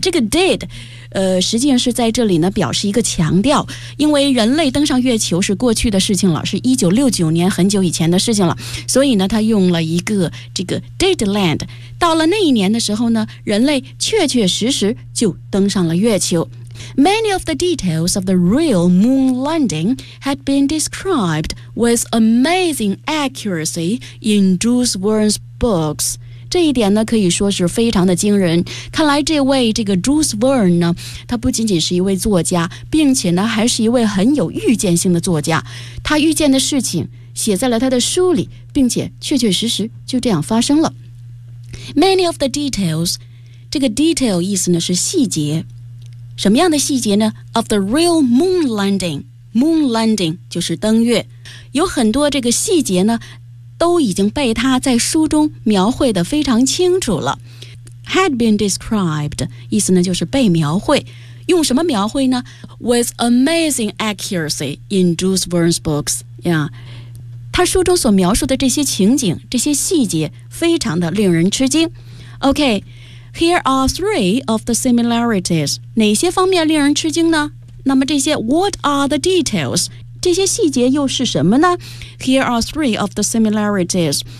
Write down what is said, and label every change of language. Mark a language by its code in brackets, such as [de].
[zh] 这个 did 实际上是在这里呢表示一个强调，因为人类登上月球是过去的事情了，是1969年，很久以前的事情了，所以呢他用了一个这个 did land。到了那一年的时候呢，人类确确实实就登上了月球。 [en] Many of the details of the real moon landing had been described with amazing accuracy in Jules Verne's books。 [zh] 这一点呢可以说是非常的惊人。看来这位这个 Jules Verne 呢，他不仅仅是一位作家，并且呢还是一位很有预见性的作家。他预见的事情写在了他的书里，并且确确实实就这样发生了。 [en] Many of the details， [zh] 这个 detail 意思呢是细节。什么样的细节呢？ [en] Of the real moon landing， moon landing [zh] 就是登月。有很多这个细节呢都已经被他在书中描绘得非常清楚了。 [en] Had been described [zh] 意思呢就是被描绘，用什么描绘呢？ [en] With amazing accuracy in Jules Verne's books、yeah. [zh] 他书中所描述的这些情景这些细节非常的令人吃惊。 [en] OK， Here are three of the similarities。 [zh] 哪些方面令人吃惊呢？那么这些 [en] What are the details？ [zh] 这些细节又是什么呢？ [en] Here are three of the similarities。